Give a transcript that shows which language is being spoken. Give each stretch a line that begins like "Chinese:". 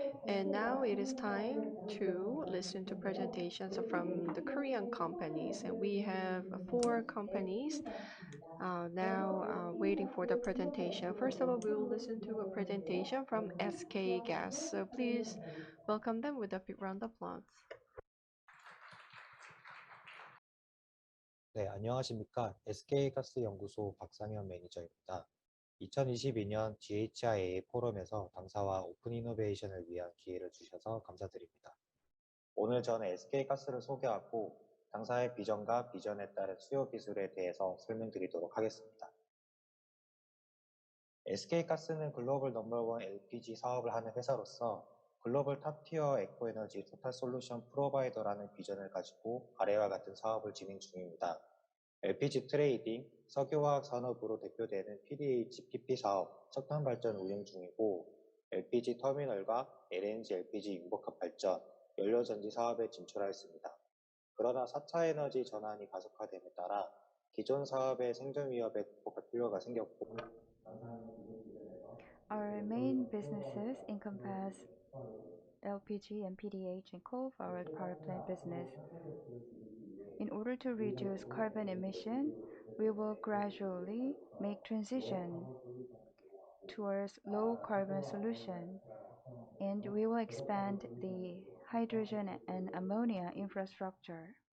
English: And now it is time to listen to presentations from the Korean companies, and we have four companies now waiting for the presentation. First of all, we will listen to a presentation from SK Gas. So please welcome them with a big round of applause.
Korean: 네, 안녕하십니까. SK가스연구소 박상현 매니저입니다. 2022년 GHIAA 포럼에서 당사와 오픈 이노베이션을 위한 기회를 주셔서 감사드립니다. 오늘 저는 SK가스를 소개하고 당사의 비전과 비전에 따른 수요 기술에 대해서 설명드리도록 하겠습니다. SK가스는 글로벌 넘버원 LPG 사업을 하는 회사로서 글로벌 탑티어 에코에너지 토탈 솔루션 프로바이더라는 비전을 가지고 아래와 같은 사업을 진행 중입니다. LPG 트레이딩, 석유화학 산업으로 대표되는 PDH, PP 사업, 석탄 발전 운영 중이고 LPG 터미널과 LNG, LPG 융복합 발전, 연료전지 사업에 진출하였습니다. 그러나 4차 에너지 전환이 가속화됨에 따라 기존 사업의 생존 위협에 극복할 필요가 생겼고
English: Our main businesses encompass LPG and PDH and coal-fired power plant business. In order to reduce carbon emission, we will gradually make transition towards low carbon solution, and we will expand the hydrogen and ammonia infrastructure.